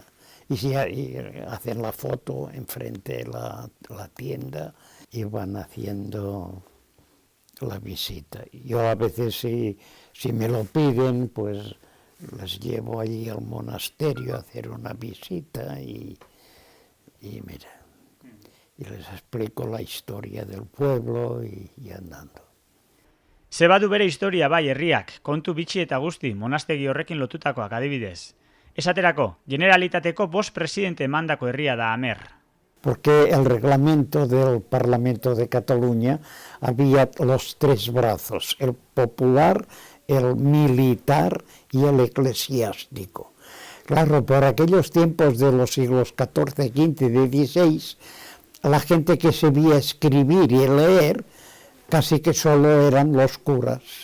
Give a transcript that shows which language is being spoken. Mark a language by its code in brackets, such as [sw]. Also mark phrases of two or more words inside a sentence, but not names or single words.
[es] Y hacen la foto enfrente de la tienda y van haciendo la visita. Yo a veces, si me lo piden, pues les llevo allí al monasterio a hacer una visita y mira, y les explico la historia del pueblo y andando. [eu] Zebadu bere historia bai herriak, kontu bitxi eta guzti, monastegi horrekin lotutakoak adibidez. Esaterako, Generalitateko 5 presidente emandako herria da Amer. [es] Porque el reglamento del Parlamento de Cataluña había los 3 brazos, el popular, el militar y el eclesiástico. Claro, por aquellos tiempos de los siglos XIV, XV y XVI, la gente que sabía escribir y leer casi que solo eran los curas.